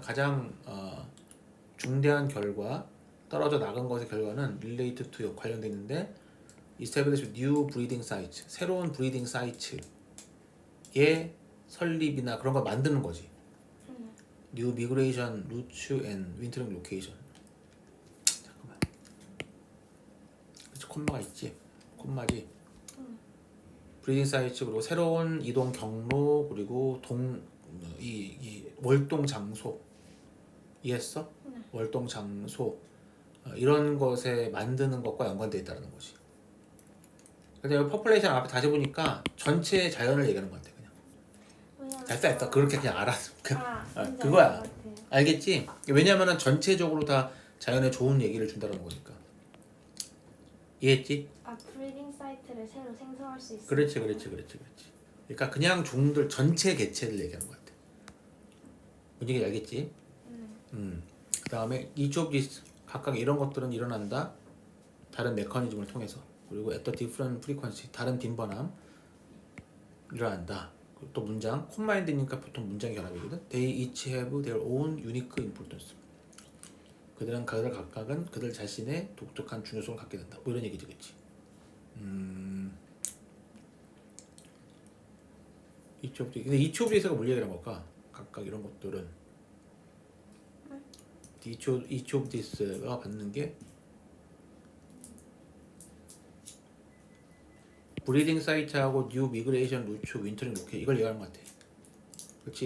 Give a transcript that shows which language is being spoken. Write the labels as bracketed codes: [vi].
[ko] 가장 중대한 결과 떨어져 나간 것의 결과는 [en] related to [ko] 관련돼 있는데 [en] establish new breeding sites [ko] 새로운 breeding sites의 설립이나 그런 걸 만드는 거지. [en] new migration routes and wintering location. [ko] 잠깐만. 그치 콤마가 있지. 콤마지. 브리딩 사이트 그리고 새로운 이동 경로 그리고 이 월동 장소 이해했어? 네. 월동 장소 이런 것에 만드는 것과 연관되어 있다는 거지. 근데 여기 퍼플레이션 앞에 다시 보니까 전체 자연을 얘기하는 것 같아 그냥. 왜냐면 됐다 그렇게 그냥 알았어. 뭔지 그거야. 알 것 같아요. 알겠지? 왜냐면은 전체적으로 다 자연에 좋은 얘기를 준다는 거니까. 이해했지? 브리딩 사이트를 새로 생성할 수 있어요. 그렇지. 그러니까 그냥 종들 전체 개체를 얘기하는 것 같아. 뭔 얘기인지 알겠지? 그 다음에 [en] each of these [ko] 각각 이런 것들은 일어난다. 다른 메커니즘을 통해서. 그리고 [en] at a different frequency [ko] 다른 빈번함 일어난다. 그리고 또 문장 콤마인드니까 보통 문장이 결합이거든. [en] They each have their own unique importance. [ko] 그들은 각각은 그들 자신의 독특한 중요성을 갖게 된다. 뭐 이런 얘기지, 그치? [en] each of these. [ko] 근데 [en] each of these [ko] 가 뭘 얘기하는 걸까? 각각 이런 것들은 each of these가 받는 게 브리딩 사이트하고 뉴 미그레이션 루트 윈터링 로켓 이걸 얘기하는 것 같아. 그렇지.